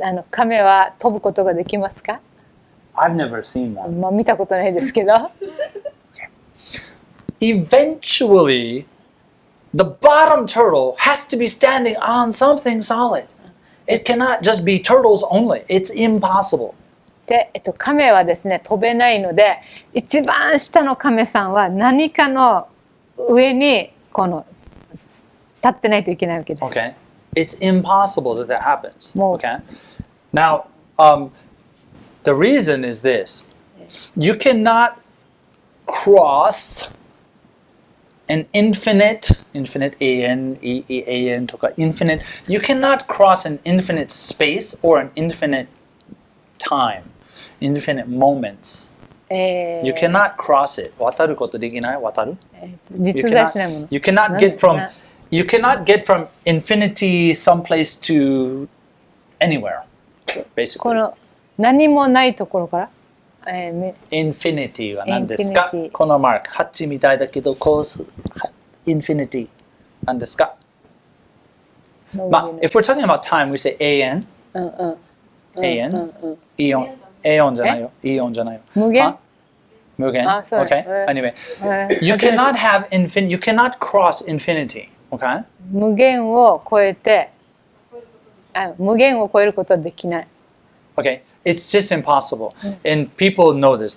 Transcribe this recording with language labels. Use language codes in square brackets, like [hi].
[ja] 亀は飛ぶことができますか？ [en] I've never seen one. [ja] まあ見たことないですけど。 [en] Eventually, the bottom turtle has to be standing on something solid. It cannot just be turtles only. It's impossible. [ja] で、亀はですね飛べないので、一番下の亀さんは何かの上にこの立ってないといけないわけです。 [en] Okay. It's impossible that happens. Well- Okay. Now, the reason is this: you cannot cross an infinite A-N-E-E-A-N とか infinite. You cannot cross an infinite space or an infinite time, infinite moments. You cannot cross it. [ja] 渡ることできない？渡る？実在しないもの。 [en] You cannot get from infinity someplace to anywhere, [ja] こ [en] basically. [ja] の何もないところから、 Infinity は何ですか？ [en] Infinity [ja] このマーク、8みたいだけど、こうする。Infinity 何ですか？まあ、 [en] if we're talking about time, we say AN. [ja] AN? イオン。エオンじゃないよ。イオンじゃないよ。無限？無限。あ、そう。 [en] Okay. Anyway, you cannot have infinity. You cannot cross infinity. Okay. [ja] 無限を超えて、無限を超えることはできない。 [en] Okay, it's just impossible, and people know this.